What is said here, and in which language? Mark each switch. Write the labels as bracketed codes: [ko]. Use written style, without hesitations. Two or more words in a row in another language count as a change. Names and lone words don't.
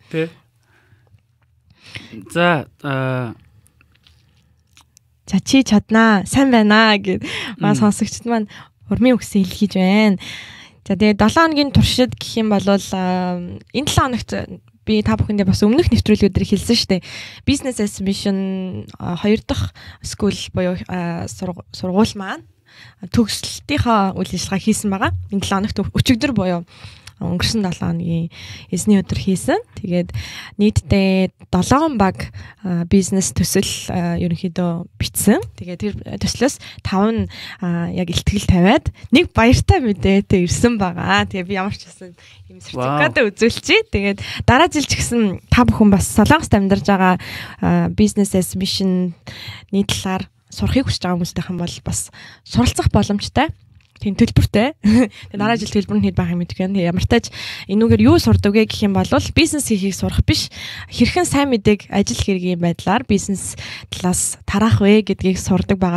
[mn] Тэ. За За чи чаднаа, сайн байна гэд маа сонсогчд маань урмын үгсээ илгээж байна. За тэгээ 7 хоногийн туршид гэх юм бол энэ 7 хоногт би та бүхэндээ бас өмнөх нэвтрүүлгүүдээр хэлсэн шүү дээ. [en] Business as Mission [mn] 2 дахь school буюу сургууль маань төгсөлтийнхаа үйл ажиллагаа хийсэн байгаа. Энэ 7 хоногт өчигдөр буюу өнгөрсөн 7 хоногийн эзний өдөр хийсэн. Тэгээд нийтдээ 7 баг бизнес төсөл ерөнхийдөө бичсэн. Тэгээд тэр төслөөс 5 нь яг ихтгэл тавиад нэг баяртай мэдээтэй ирсэн байгаа. Тэгээд би ямар ч байсан юм сертификат үзүүлчихье. Тэгээд дараа жил ч гэсэн та бүхэн бас Солонгост амьдарч байгаа [en] business as mission- [mn] ний талаар сурахыг хүсэж байгаа хүмүүсийнхэн бол бас суралцах боломжтой. Тийм төлбөртэй. Тэгээ дараа жил төлбөр нь хэд байх юм мэдгүй байна. Ямар ч тач энүүгээр юу сурдаг вэ гэх юм бол бизнес хийхийг сурах биш. Хэрхэн сайн мэдээг ажил хэргийн байдлаар бизнес талаас тараах вэ гэдгийг сурдаг байгаа.